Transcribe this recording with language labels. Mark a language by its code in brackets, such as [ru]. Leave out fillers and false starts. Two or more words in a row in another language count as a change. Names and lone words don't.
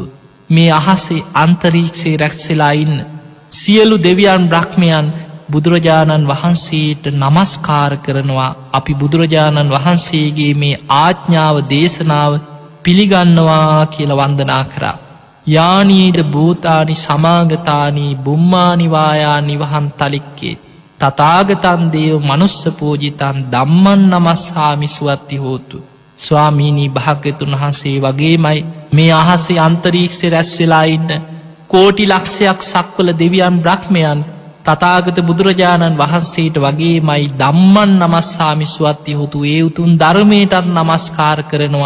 [si] මේ අහසේ අන්තරීක්ෂයේ රැක්සලා ඉන්න සියලු දෙවියන් බ්‍රහ්මයන් බුදුරජාණන් වහන්සේට නමස්කාර කරනවා. අපි බුදුරජාණන් වහන්සේගේ මේ ආඥාව දේශනාව පිළිගන්නවා කියලා වන්දනා කරා. [pi] යානීද භූතානි සමාගතානී බුම්මානිවායා නිවහන් තලික්කේ තථාගතං දේව මනුස්ස පූජිතං ධම්මං නමස්සාමි සුවත්ති හෝතු. [si] ස්වාමීනී භාග්‍යතුන් වහන්සේ වගේමයි මේ අහසේ අන්තරීක්ෂේ රැස් වෙලා ඉන්න කෝටි ලක්ෂයක් සක්වල දෙවියන් බ්‍රහ්මයන් තථාගත බුදුරජාණන් වහන්සේට වගේමයි [pi] ධම්මං නමස්සාමි සුවත්ති හෝතු. [si] ඒ උතුම් ධර්මයටත් නමස්කාර කරනවා.